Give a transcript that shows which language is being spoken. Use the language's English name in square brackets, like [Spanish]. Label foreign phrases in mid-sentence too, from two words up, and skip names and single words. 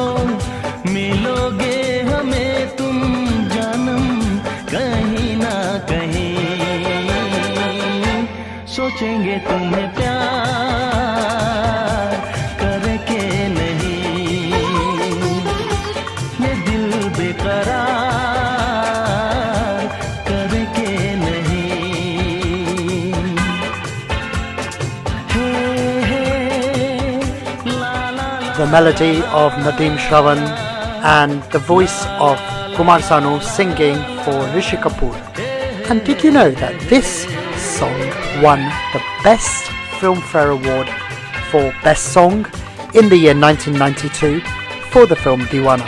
[Hindi] मिलोगे हमें तुम जानम कहीं ना कहीं, सोचेंगे तुम्हें प्यार करके नहीं, ये दिल बेकरार करके नहीं। हे हे ला ला ला। [English] The melody of Nadeem Shravan and the voice of Kumar Sanu singing for Rishi Kapoor. And did you know that this song won the Best Filmfare Award for Best Song in the year 1992 for the film Deewana?